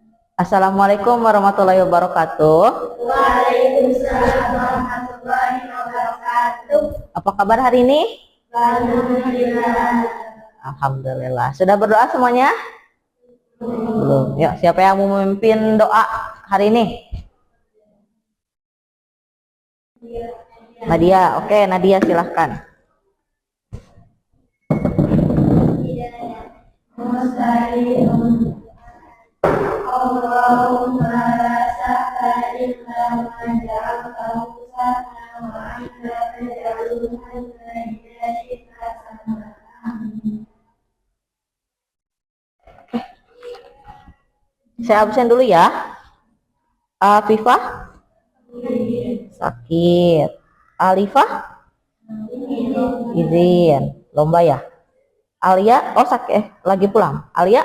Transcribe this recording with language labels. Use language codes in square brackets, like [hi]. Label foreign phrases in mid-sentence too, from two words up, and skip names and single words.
[ar] السلام عليكم ورحمة الله وبركاته. وعليكم السلام ورحمة الله وبركاته. [id] Apa kabar hari ini? Alhamdulillah. Alhamdulillah. Sudah berdoa semuanya? Belum. Yuk, siapa yang mau memimpin doa hari ini? Nadia. Oke, Nadia silahkan. [ar] اللهم لا سهل إلا ما جعلته سهلا وأنت تجعل الحزن إذا شئت سهلا. [id] Saya absen dulu ya. Afifah? Sakit. Alifah? Izin. Lomba ya? Alia? Oh sakit. Lagi pulang. Alia?